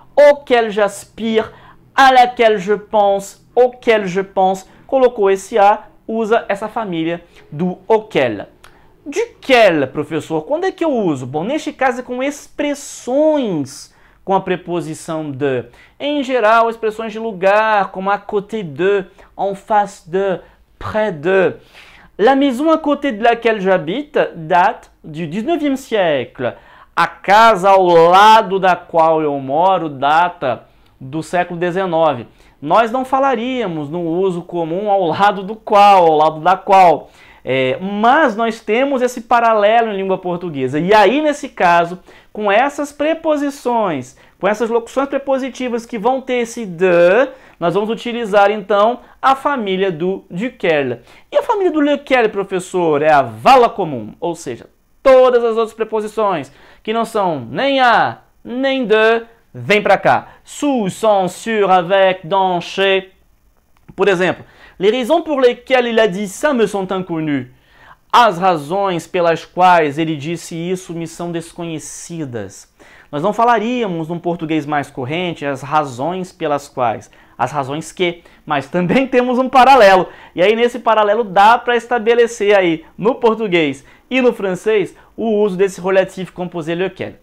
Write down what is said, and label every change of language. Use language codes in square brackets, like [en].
[fr] Auquel j'aspire, à laquelle je pense, auquel je pense. [pt] Colocou esse A, usa essa família do auquel. Duquel, professor, quando é que eu uso? Bom, neste caso é com expressões com a preposição de. Em geral, expressões de lugar, como à côté de, en face de, près de. [fr] La maison à côté de laquelle j'habite date du 19e siècle. [pt] A casa ao lado da qual eu moro data do século XIX. Nós não falaríamos no uso comum ao lado do qual, ao lado da qual. Mas nós temos esse paralelo em língua portuguesa. E aí, nesse caso, com essas preposições, com essas locuções prepositivas que vão ter esse de, nós vamos utilizar, então, a família do duquel. E a família do lequel, professor, é a vala comum, ou seja, todas as outras preposições que não são nem a, nem de, vem para cá. [fr] Sous, sans, sur, avec, dans, chez. [pt] Por exemplo, [fr] les raisons pour lesquelles il a dit ça me sont inconnues. [pt] As razões pelas quais ele disse isso me são desconhecidas. Nós não falaríamos num português mais corrente as razões pelas quais, as razões que, mas também temos um paralelo. E aí nesse paralelo dá para estabelecer aí no português e no francês o uso desse relatif composé lequel.